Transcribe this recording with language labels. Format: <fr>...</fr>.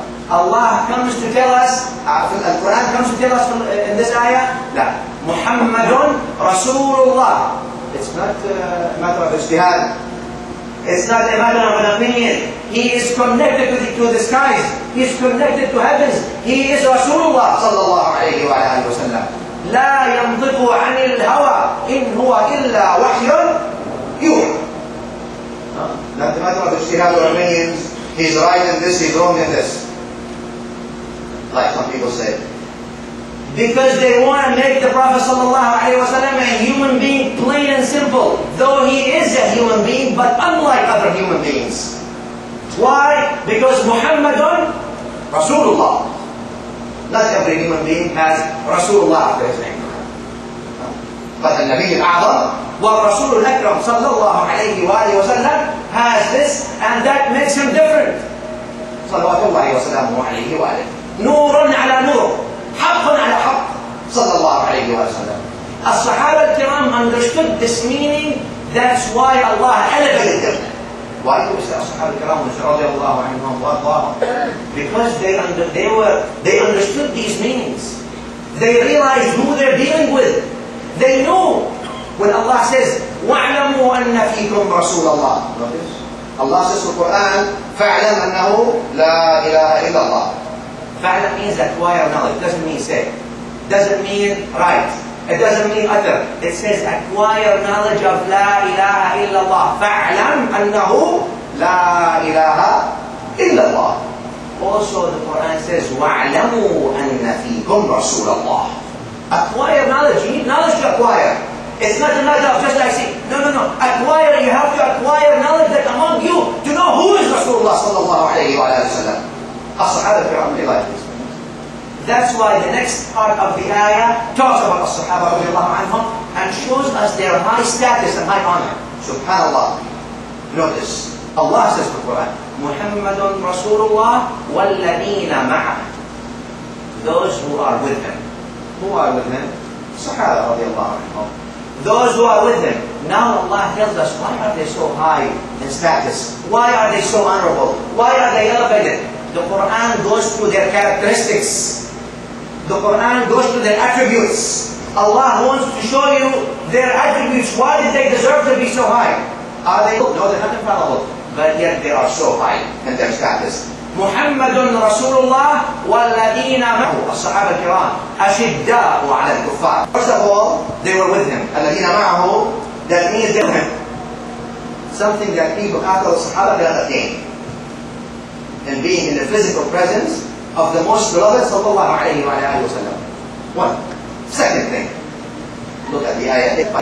<en>Allah comes to tell us, Al-Quran comes to tell us in this ayah, that Muhammadun Rasulullah. It's not a matter of ijtihad. It's not a matter of an opinion. He is connected to the skies. He is connected to heavens. He is Rasulullah sallallahu alayhi wa alihi wa sallam.</en> <ar>لا ينطق عن الهوى إن هو إلا وحي يوحى.</ar> <en>Not a matter of ijtihad or opinions. He's right in this, he's wrong in this. Like some people say. Because they want to make the Prophet ﷺ a human being, plain and simple. Though he is a human being, but unlike other human beings. Why? Because Muhammadun Rasulullah. Not every human being has Rasulullah after his name. But the Nabi al-A'zam</en> <ar>والرسول الأكرم صلى الله عليه وآله وسلم</ar> <en>has this, and that makes him different.</en> <ar>صلوات الله وسلامه عليه وآله. نور على نور, حق على حق, صلى الله عليه وسلم. الصحابة الكرام</ar> <en>understood this meaning. That's why Allah elevated them. Why do we say</en> <ar>الصحابة الكرام رضي الله عنهم وأرضاهم?</ar> <en>Because they understood these meanings. They realized who they're dealing with. They knew. When Allah says,</en> <ar>وَاعْلَمُوا أَنَّ فِيكُمْ رَسُولَ اللَّهِ.</ar> <en>Notice, Allah says in the Quran,</en> <ar>فَاعْلَمْ أَنَّهُ لَا إِلَهَ إِلَّا اللَّهِ.</ar> <en>فَاعْلَمْ means acquire knowledge. It doesn't mean say. It doesn't mean write. It doesn't mean utter. It says acquire knowledge of</en> <ar>لَا إِلَهَ إِلَّا اللَّهِ. فَاعْلَمْ أَنَّهُ لَا إِلَهَ إِلَّا اللَّهِ.</ar> <en>Also the Quran says,</en> <ar>وَاعْلَمُوا أَنَّ فِيكُمْ رَسُولَ اللَّهِ.</ar> <en>Acquire knowledge. You need knowledge to acquire. It's not a matter of just like saying, no. Acquire, you have to acquire knowledge that among you to know who is Rasulullah sallallahu alayhi wa sallam. As-Sahaba al-Kiram realized this. That's why the next part of the ayah talks about As-Sahaba radiallahu anhum and shows us their high status and high honor. Subhanallah. Notice, Allah says in the Quran, Muhammadun Rasulullah walladina ma'ah. Those who are with him. Who are with him? Sahaba radiallahu anhum. Those who are with him. Now Allah tells us, why are they so high in status? Why are they so honorable? Why are they elevated? The Quran goes through their characteristics. The Quran goes through their attributes. Allah wants to show you Their attributes, why did they deserve to be so high? Are they? No, they're not infallible. But yet they are so high in their status.</en> <ar>محمد رسول الله والذين معه الصحابة الكرام أشداء على الكفار.</ar> <en>First of all, they were with him.</en> <ar>الذين معه,</ar> <en>that means they were with him. Something that people after the Sahaba cannot attain. And being in the physical presence of the most beloved sallallahu alayhi wa sallam. One. Second thing. Look at the ayah.</en>